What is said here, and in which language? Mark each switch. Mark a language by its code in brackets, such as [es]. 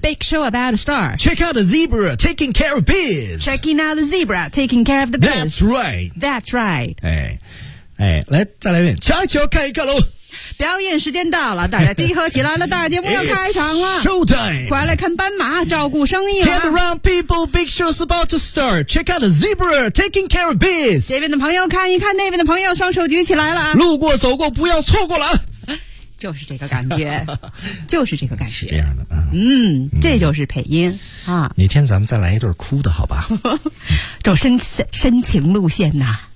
[en] Big show about to start. Check out the zebra taking care of biz. Checking out the zebra taking care of the biz. That's right. That's right. [zh] 哎，来再来一遍，悄悄看一看喽。表演时间到了，大家集合起来了，大节目要开场了。 [en] It's、showtime. [zh] 快来看斑马，照顾生意了。 [en] Gather around people, big show's about to start. Check out the zebra, taking care of biz. [zh] 这边的朋友看一看，那边的朋友双手举起来了。路过走过，不要错过了。就是这个感觉，就是这个感觉。是这样的、这就是配音、啊。哪天咱们再来一段哭的好吧。走深情路线呐、